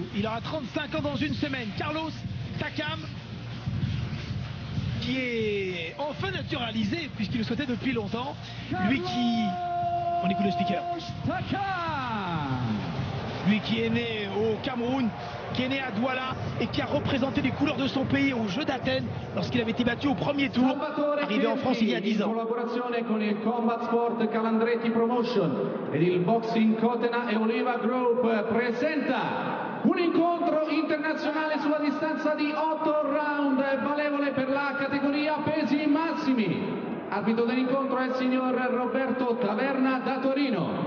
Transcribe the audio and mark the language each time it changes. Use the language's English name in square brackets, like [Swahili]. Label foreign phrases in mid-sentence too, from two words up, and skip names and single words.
[French] Il aura 35 ans dans une semaine. Carlos Takam, qui est enfin naturalisé puisqu'il le souhaitait depuis longtemps. Lui qui... On écoute le speaker. Lui qui est né au Cameroun, qui est né à Douala et qui a représenté les couleurs de son pays aux Jeux d'Athènes lorsqu'il avait été battu au premier tour, arrivé en France il y a 10 ans. [Italian] In collaborazione con il Combat Sport Calandretti Promotion ed il Boxing Cotena e Oliva Group presenta un incontro internazionale sulla distanza di 8 round valevole per la categoria pesi massimi. Arbitro dell'incontro è il signor Roberto Taverna da Torino.